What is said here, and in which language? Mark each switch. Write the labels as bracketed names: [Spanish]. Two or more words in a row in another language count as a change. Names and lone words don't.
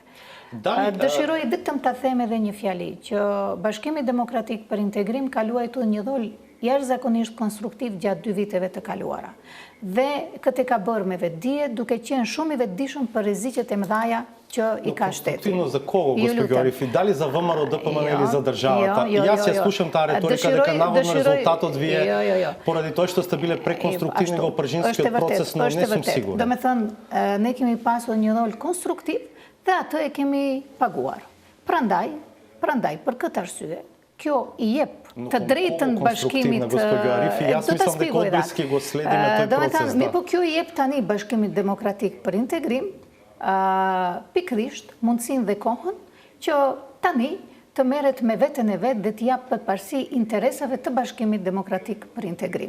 [Albanian] Dëshiroj vetëm ta them edhe një fjali, që Bashkimi Demokratik për Integrim ka luajtur një rol jashtëzakonisht konstruktiv gjatë 2 viteve të kaluara. Dhe këtë ka bërë me vetdije, duke qenë shumë i vetëdijshëm për rreziqet e mëdha që i ka shteti. [Macedonian] Конструктивно за кого, госпоѓо Арифи? Да ли за ВМРО ДПМН или за државата? Јас ја слушам таа реторика дека наводно резултатот вие поради тоа што сте биле преконструктивни во пржинскиот процес, но не сум сигурен. [Albanian] Do me thënë, ne kemi pasur një rol konstruktiv dhe atë e kemi paguar. Prandaj, për këtë arsye, kjo i jep të drejtën bashkimit. Do të shpjegoj atë. Po kjo i jep tani Bashkimit Demokratik për Integrim pikrisht mundësinë dhe kohën që tani të merret me veten e vet dhe të jap përparësi interesave të Bashkimit Demokratik për Integrim.